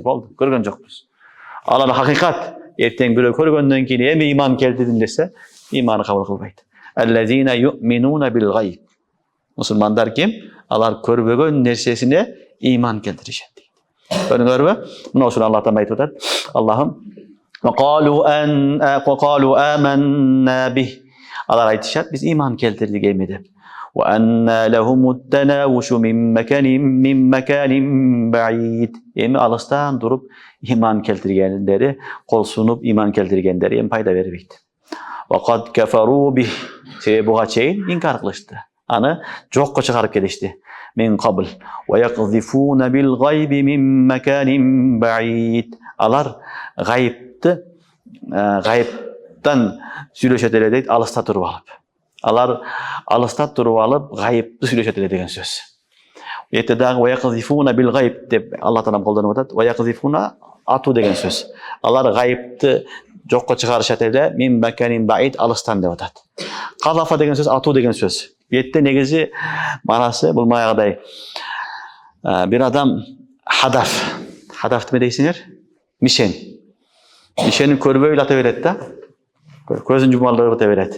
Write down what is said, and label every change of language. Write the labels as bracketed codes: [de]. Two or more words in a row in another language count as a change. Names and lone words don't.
[ky] Болду. Көргөн жокпуз. Алар хакыйкат. Эртең бирөө көргөндөн кийин эми иман келтирдим десе, иманы кабыл кылбайт. [ar] الذين يؤمنون بالغيب. [ky] Мусулмандар ким? Алар көрбөгөн нерсесине иман келтиришет. Көрдүңөрбү? Мына ошону Алла Таала айтып атат. [ar] Аллахым وقالوا آمنا به. [ky] Алар айтышат, биз иман келтирдик эми деп. [ar] وأن لهم التناوش من مكان بعيد. [ky] Эми алыстан туруп иман келтиргендери, кол сунуп иман келтиргендери эми пайда бербейт. [ar] وقد كفروا به. [ky] Себеби буга чейин инкар кылышты. Аны жокко чыгарып келишти. [ar] من قبل ويقذفون بالغيب من مكان بعيد. [ky] Алар гайыптан сүйлөшөт эле дейт, алыста туруп алып. Алар алыста туруп алып, гайыпты сүйлөшөт эле деген сөз. Эте дагы [ar] ويقذفون بالغيب [ky] деп Алла Таала колдонуп атат. ويقذفون атуу деген сөз. Алар гайыпты жокко чыгарышат эле, [ar] من مكان بعيد [ky] алыстан деп атат. Казафа деген сөз атуу деген сөз. Бетте негизи манасы бул маягдай. Бир адам хадafты эме дейсиңер? Мишен. Мишени көрбөй эле ата берет да. Көзүн жумалдырып ата берет.